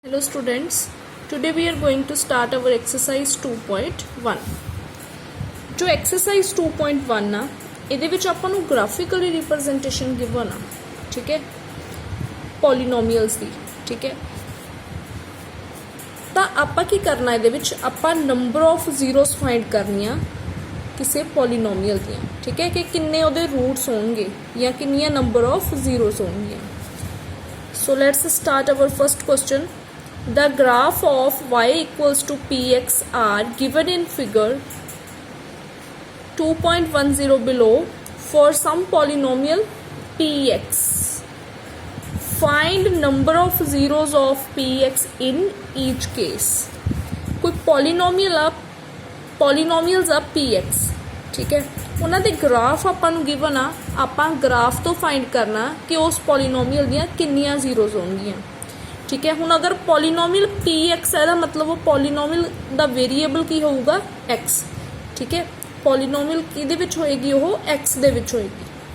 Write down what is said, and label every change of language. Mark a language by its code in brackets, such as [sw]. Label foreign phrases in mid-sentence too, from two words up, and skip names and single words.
[en] Hello students, today we are going to start our exercise 2.1. [pa] जो exercise 2.1 ना ਇਹਦੇ ਵਿੱਚ ਆਪਾਂ ਨੂੰ [en] graphical representation given [pa] ਆ, [hi] ठीक है, [pa] polynomials ਦੀ, [hi] ठीक है। [pa] ਤਾਂ ਆਪਾਂ ਕੀ ਕਰਨਾ ਇਹਦੇ ਵਿੱਚ ਆਪਾਂ [en] number of zeros find [pa] ਕਰਨੀਆਂ ਕਿਸੇ polynomial ਦੀਆਂ, [hi] ठीक है, [pa] कि ਕਿੰਨੇ ਉਹਦੇ roots ਹੋਣਗੇ ਜਾਂ ਕਿੰਨੀਆਂ [en] number of zeros [pa] ਹੋਣਗੀਆਂ। [en] So let's start our first question. The graph of y equals to px are given in figure 2.10 below for some polynomial px. Find number of zeros of px in each case. [pa] ਕੋਈ polynomials ਆ px, ਠੀਕ ਹੈ, ਉਨ੍ਹਾਂ ਦੇ ਗ੍ਰਾਫ ਆਪਾਂ ਨੂੰ ਗਿਵਨ ਆ, ਆਪਾਂ ਗ੍ਰਾਫ ਤੋ ਫਾਈਂਡ ਕਰਨਾ ਕਿ ਉਸ polynomial ਦੀਆਂ ਕਿੰਨੀਆਂ zeros ਹੋਣਗੀਆਂ, ਠੀਕ ਹੈ। ਹੁਣ ਅਗਰ [en] polynomial p x [pa] ਹੈ ਮਤਲਬ ਵੋ ਪੌਲੀਨੋਮੀਅਲ ਦਾ ਵੇਰੀਏਬਲ ਕੀ ਹੋਗਾ ਐਕਸ, ਠੀਕ ਹੈ, ਪੌਲੀਨੋਮੀਅਲ ਕਿਹਦੇ ਵਿਚ ਹੋਏਗੀ ਵੋ ਐਕਸ ਦੇ ਵਿਚ ਹੋਏਗੀ।